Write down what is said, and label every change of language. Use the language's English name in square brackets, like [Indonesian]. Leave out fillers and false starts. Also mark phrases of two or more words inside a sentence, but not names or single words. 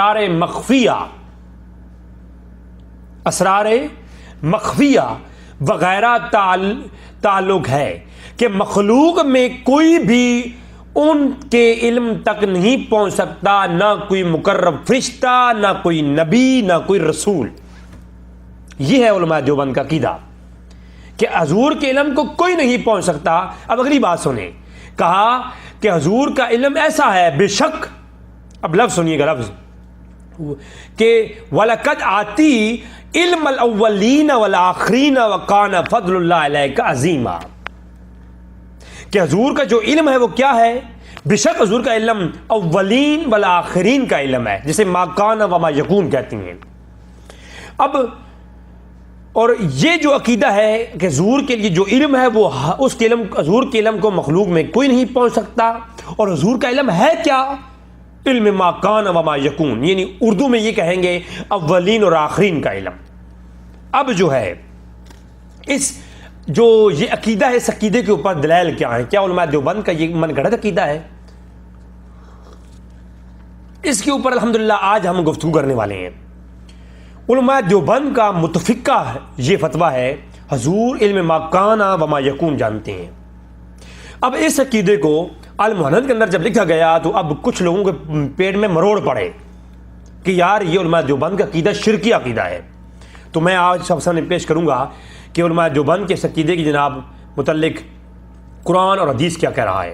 [Urdu] اسرار مخفیہ وغیرہ تعلق ہے کہ مخلوق میں کوئی بھی ان کے علم تک نہیں پہنچ سکتا، نہ کوئی مقرب فرشتہ، نہ کوئی نبی، نہ کوئی رسول۔ یہ ہے علماء دیوبند کا عقیدہ کہ حضور کے علم کو کوئی نہیں پہنچ سکتا۔ اب اگلی بات سنیں، کہا کہ حضور کا علم ایسا ہے بے شک، اب لفظ سنیے گا، لفظ کہ [Arabic] وَلَقَدْ آتِي علم الاولین والآخرین وَقَانَ فضل اللہ علیک عظیما، [Urdu] کہ حضور کا جو علم ہے وہ کیا ہے؟ بے شک حضور کا علم اولین والآخرین کا علم ہے، جسے [Arabic] ما کان و ما یکون [Urdu] کہتی ہیں۔ اب اور یہ جو عقیدہ ہے کہ حضور کے لیے جو علم ہے وہ اس کے علم، حضور کے علم کو مخلوق میں کوئی نہیں پہنچ سکتا، اور حضور کا علم ہے کیا؟ [Arabic] علم ما کان و ما یکون، [Urdu] یعنی اردو میں یہ کہیں گے اولین اور آخرین کا علم۔ اب جو ہے اس جو یہ عقیدہ ہے، اس عقیدے کے اوپر دلائل کیا ہیں؟ کیا علماء دیوبند کا یہ من گھڑت عقیدہ ہے؟ اس کے اوپر الحمدللہ آج ہم گفتگو کرنے والے ہیں۔ علماء دیوبند کا متفقہ یہ فتویٰ ہے، حضور [Arabic] علم ما کان و ما یکون [Urdu] جانتے ہیں۔ اب اس عقیدے کو المہند کے اندر جب لکھا گیا تو اب کچھ لوگوں کے پیٹ میں مروڑ پڑے کہ یار یہ علماء دیوبند کا عقیدہ شرکی عقیدہ ہے۔ تو میں آج سب سامنے پیش کروں گا کہ علماء دیوبند کے اس عقیدے کی جناب متعلق قرآن اور حدیث کیا کہہ رہا ہے۔